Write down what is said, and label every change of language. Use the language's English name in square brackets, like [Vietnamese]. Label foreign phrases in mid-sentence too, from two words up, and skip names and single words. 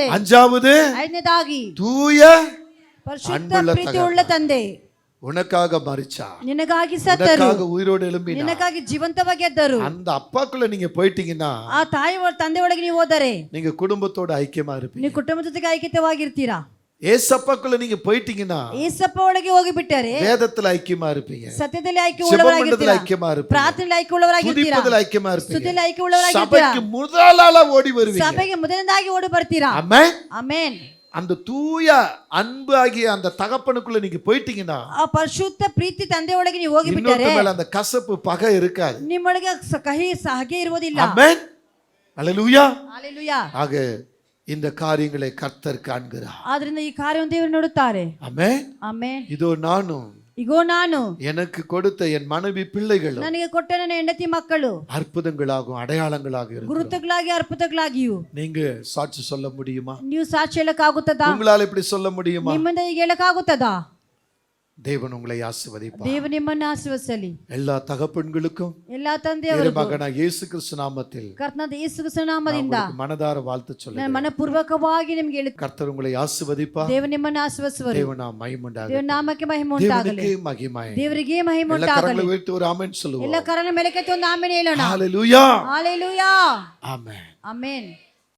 [Tamil] அஞ்சாவது [Kannada] ಐದನೇದಾಗಿ [Tamil] தூய [Kannada] ಪರಿಶುದ್ಧ ಪ್ರೀತಿಯುಳ್ಳ ತಂದೆ. [Tamil] உனக்காக மரிச்சார், [Kannada] ನಿನಗಾಗಿ ಸತ್ತರು, [Tamil] உனக்காக உயிரோடு எழும்பினார். [Kannada] ನಿನಗಾಗಿ ಜೀವಂತವಾಗಿ ಎದ್ದರು. [Tamil] அந்த ಅಪ್ಪಾக்குள்ள நீங்க போயிட்டீங்கன்னா [Kannada] ಆ ತಾಯಿ ತಂದೆ ಒಳಗೆ ನೀವು ಹೋದರೆ [Tamil] நீங்க குடும்பத்தோட ஐக்கியமா இருப்பீங்க. [Kannada] ನೀವು ಕುಟುಂಬದ ಜೊತೆಗೆ ಐಕ್ಯತೆವಾಗಿರ್ತೀರಾ. [Tamil] ஏசப்பாக்குள்ள நீங்க போயிட்டீங்கன்னா [Kannada] ಏಸಪ್ಪ ಒಳಗೆ ಹೋಗಿಬಿಟ್ಟರೆ [Tamil] வேதத்துல ஐக்கியமா இருப்பீங்க, [Kannada] ಸತ್ಯದಲ್ಲಿ [Tamil] ஜெபமண்டலத்துல [Kannada] ಐಕ್ಯವುಳ್ಳವರಾಗಿರ್ತೀರಾ, [Tamil] ஐக்கியமா இருப்பீங்க, [Kannada] ಪ್ರಾರ್ಥನೆಯಲ್ಲಿ ಐಕ್ಯವುಳ್ಳವರಾಗಿರ್ತೀರಾ, [Tamil] துதிப்பதுல ஐக்கியமா இருப்பீங்க, [Kannada] ಸ್ತುತಿಯಲ್ಲಿ ಐಕ್ಯವುಳ್ಳವರಾಗಿರ್ತೀರಾ, [Tamil] சபைக்கு முதலாளா ஓடி வருவீங்க. [Kannada] ಸಭೆಗೆ ಮೊದಲನೇದಾಗಿ ಓಡಿ ಬರ್ತೀರಾ. [Tamil] ஆமென். [Kannada] ಆಮೆನ್. [Tamil] அந்த தூய அன்பு ஆகிய அந்த தகப்பனுக்குள்ள நீங்க போயிட்டீங்கன்னா [Kannada] ಆ ಪರಿಶುದ್ಧ ಪ್ರೀತಿ ತಂದೆ ಒಳಗೆ ನೀವು ಹೋಗಿಬಿಟ್ಟರೆ [Tamil] இன்னொருத்த மேல அந்த கசப்பு பகை இருக்காது. [Kannada] ನಿಮ್ಮೊಳಗೆ ಕಹಿ ಹಾಗೆ ಇರುವುದಿಲ್ಲ. [Tamil] ஆமென். ஹalleluya. [Kannada] ಹalleluya. [Tamil] ஆக இந்த காரியங்களை கர்த்தர் காண்கிறார். [Kannada] ಆದ್ರಿಂದ ಈ ಕಾರ್ಯವನ್ನು ದೇವರು ನೋಡುತ್ತಾರೆ. [Tamil] ஆமென். [Kannada] ಆಮೆನ್. [Tamil] இதோ நானும் [Kannada] ಇಗೋ ನಾನು [Tamil] எனக்கு கொடுத்த என் மனைவி பிள்ளைகளும் [Kannada] ನನಗೆ ಕೊಟ್ಟ ನನ್ನ ಹೆಂಡತಿ ಮಕ್ಕಳು [Tamil] அற்புதங்களாகும் அடையாளங்களாக இருக்கும். [Kannada] ಗುರುತುಗಳಾಗಿ ಅರ್ಪುತಗಳಾಗಿಯೂ [Tamil] நீங்க சாட்சி சொல்ல முடியுமா? [Kannada] ನೀವು ಸಾಕ್ಷಿ ಹೇಳಕ್ಕಾಗುತ್ತದಾ? [Tamil] உங்களால இப்படி சொல்ல முடியுமா? [Kannada] ನಿಮ್ಮಿಂದ ಈಗ ಹೇಳಕ್ಕಾಗುತ್ತದಾ? [Tamil] தேவன் உங்களை ஆசீர்வதிப்பார். [Kannada] ದೇವರು ನಿಮ್ಮನ್ನು ಆಶೀರ್ವದಿಸಲಿ. [Tamil] எல்லா தகப்பன்களுக்கும் [Kannada] ಎಲ್ಲಾ ತಂದೆಯವರಿಗೂ [Tamil] மகனாக இயேசு கிறிஸ்து நாமத்தில் [Kannada] ಕರ್ತನಾದ ಯೇಸು ಕ್ರಿಸ್ತನ ನಾಮದಿಂದ [Tamil] மனதார வாழ்த்து சொல்லுங்க. [Kannada] ನಾನು ಮನಪೂರ್ವಕವಾಗಿ ನಿಮಗೆ ಹೇಳುತ್ತೇನೆ. [Tamil] கர்த்தர் உங்களை ஆசீர்வதிப்பார். [Kannada] ದೇವರು ನಿಮ್ಮನ್ನು ಆಶೀರ್ವದಿಸುವರು. [Tamil] தேவனா மகிமையுண்டாகட்டும். [Kannada] ದೇವರ ನಾಮಕ್ಕೆ ಮಹಿಮೆ ಉಂಟಾಗಲಿ. [Tamil] தேவனுக்கே மகிமை. [Kannada] ದೇವರಿಗೆ ಮಹಿಮೆ [Tamil] எல்லா [Kannada] ಉಂಟಾಗಲಿ. [Tamil] கரங்களை உயர்த்தி ஒரு ஆமென் சொல்லுவோம். [Kannada] ಎಲ್ಲ ಕರಗಳ ಮೇಲಕ್ಕೆ ಒಂದು ಆಮೆನ್ ಹೇಳೋಣ. [Tamil] ஹalleluya. [Kannada] ಹalleluya. [Tamil] ஆமென். [Kannada] ಆಮೆನ್.